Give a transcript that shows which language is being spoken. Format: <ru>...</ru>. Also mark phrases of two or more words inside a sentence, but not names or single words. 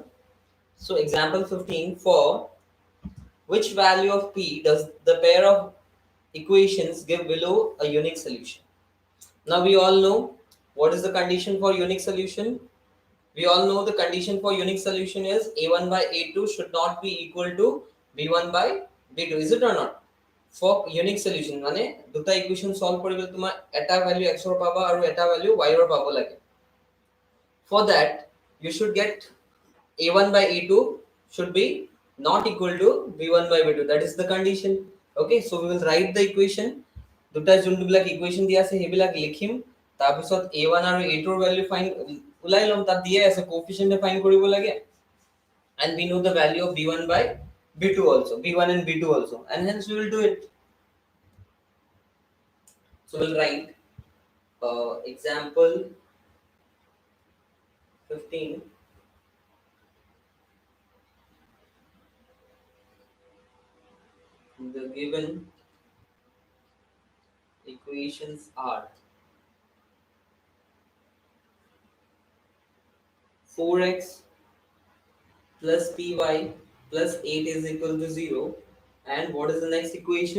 <en>So example 15, for which value of p does the pair of equations give below a unique solution? Now we all know what is the condition for unique solution. We all know the condition for unique solution is a1 by a2 should not be equal to b1 by b2. Is it or not? For unique solution</en> <as>মানে দুটা ইকুয়েশন সলভ কৰিলে তোমাৰ এটা ভ্যালু x ৰ পাবা আৰু এটা ভ্যালু y ৰ পাব লাগে.</as> <en>For that you should get a1 by a2 should be not equal to b1 by b2. That is the condition. Okay, so we will write the equation.</en> <as>দুটা যোনবিলাক ইকুয়েশন দিয়া আছে সেইবিলাক লিখিম, তাৰপিছত a1 আৰু a2 ৰ ভ্যালু ফাইন উলাই লম, তাত দিয়ে আছে কোএফিশিয়েন্ট ফাইন কৰিব লাগে,</as> <en>and we know the value of b1 by b2 also, b1 and b2 also, and hence we will do it. So we'll write example 15. The given equations are 4x plus py plus 8 is equal to 0, and what is the next equation?</en>